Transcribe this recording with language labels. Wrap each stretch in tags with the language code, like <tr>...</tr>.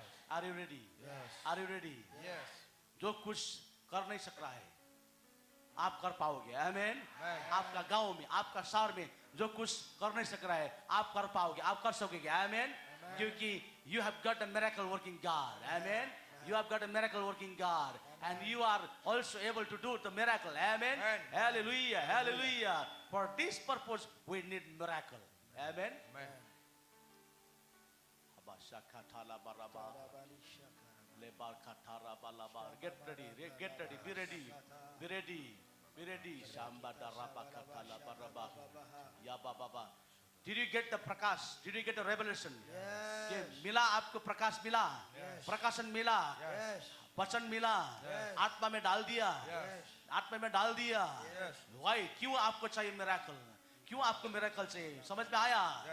<en>Are you ready? Are you ready?</en> <hi>जो कुछ कर नहीं सक रहा है, आप कर पाओगे। आमेन। आपका गांव में, आपका शहर में जो कुछ कर नहीं सक रहा है, आप कर पाओगे, आप कर सकोगे। आमेन।</hi> <en>क्योंकि you have got a miracle working God. Amen. You have got a miracle working God, and you are also able to do the miracle. Amen. Amen. Hallelujah. Hallelujah. For this purpose, we need miracle. Amen. Abashakatala baraba. Lebar katara balabar. Get ready. Get ready. Be ready. Be ready. Be ready. Shamba daraba katala baraba. Ya baba. Did you get the prakash? Did you get the revelation? Yes.</en> <hi>कि मिला आपको प्रकाश मिला, प्रकाशन मिला,</hi> <en>Yes.</en> <hi>वचन मिला, आत्मा में डाल दिया, आत्मा में डाल दिया।</hi> <en>Why?</en> <hi>क्यों आपको चाहिए मिराकल? क्यों आपको मिराकल चाहिए? समझ में आया?</hi>